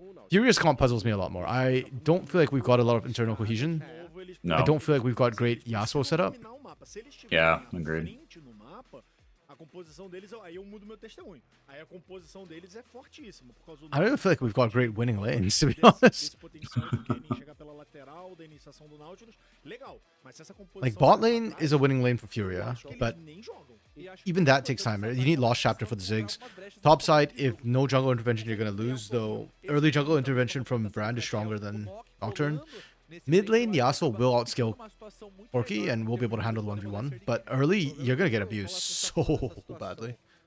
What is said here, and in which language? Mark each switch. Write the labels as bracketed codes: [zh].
[en] Furious comp puzzles me a lot more. I don't feel like we've got a lot of internal cohesion. No. I don't feel like we've got great Yasuo setup. Yeah, agreed. [pt] A composição deles, aí eu mudo meu testemunho. Aí a composição deles é fortíssima por causa do [en] I don't even feel like we've got great winning lanes, to be honest. [pt] Esse potencial do Kennen chegar pela lateral, da iniciação do Nautilus, legal. Mas se essa composição [en] Like, bot lane is a winning lane for Furia, but [pt] nem jogam. [en] even that takes time. You need Lost Chapter for the Ziggs. Top side, if no jungle intervention, you're going to lose, though early jungle intervention from Brand is stronger than Nocturne. Mid lane, Yasuo will outskill Corki and will be able to handle the 1v1, but early, you're going to get abused so badly.